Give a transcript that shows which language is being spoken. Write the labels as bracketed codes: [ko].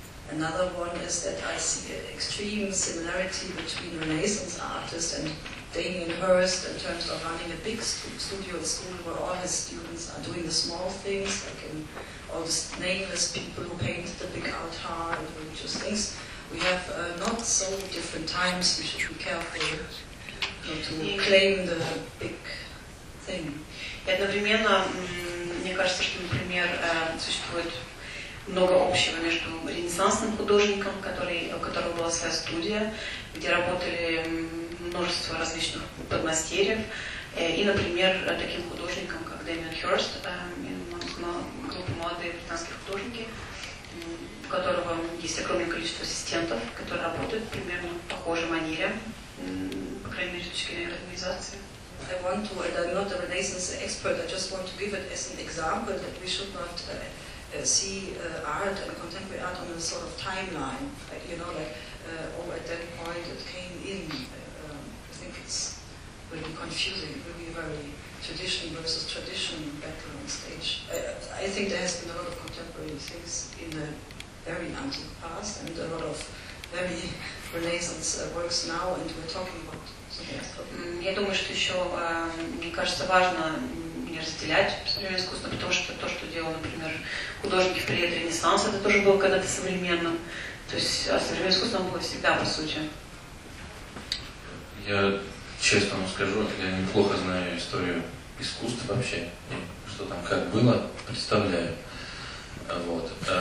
[en] Another one is that I see an extreme similarity between Renaissance artists and Damien Hirst in terms of running a big studio at school where all his students are doing the small things, like in all the nameless people who painted the big altar and religious things. We have not so different times, we should be careful not to claim the big thing. [ru] И одновременно, мне кажется, что, например, существует много общего между ренессансным художником, у которого была своя студия, где работали множество различных подмастерьев, и, например, таким художником, как Дэмиан Хёрст, группа молодые британские художники, у которого есть огромное количество ассистентов, которые работают примерно в похожей манере, по крайней мере, с точки зрения организации. [en] I want to, and I'm not a Renaissance expert, I just want to give it as an example that we should not see art and contemporary art on a sort of timeline, like, you know, like, oh, at that point it came in. I think it's really confusing, really very tradition versus tradition background stage. I think there has been a lot of contemporary things in the very antique past and a lot of very Renaissance works now, and we're talking about. [ru] Я думаю, что еще, мне кажется, важно не разделять современное искусство, потому что то, что делал, например, художники в период Ренессанса, это тоже было когда-то современным. То есть современное искусство было всегда, по сути. Я честно вам скажу, я неплохо знаю историю искусства вообще, что там как было, представляю. Вот.